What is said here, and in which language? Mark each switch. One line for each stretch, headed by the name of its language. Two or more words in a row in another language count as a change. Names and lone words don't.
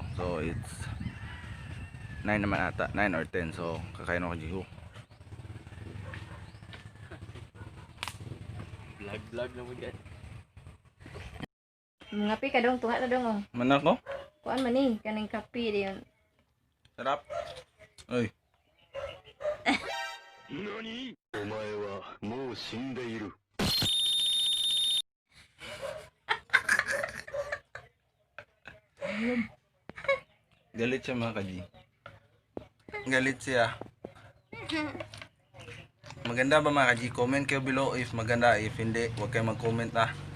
English: So it's
Filipino: 9 naman ata, 9 or 10. So kakain ako G.
Cebuano: Vlog na mo dyan. Mga pi ka dong, tuha na dong oh. Manak ko? Kuan man ni kaning kape diyon.
Filipino: Sarap. Oy.
Japanese: NANI?! お前はもう死んでいる。
Filipino: Galit siya mga G. Galit siya. Maganda ba mga G? Comment kayo below if maganda. If hindi, huwag kayo mag-comment ah.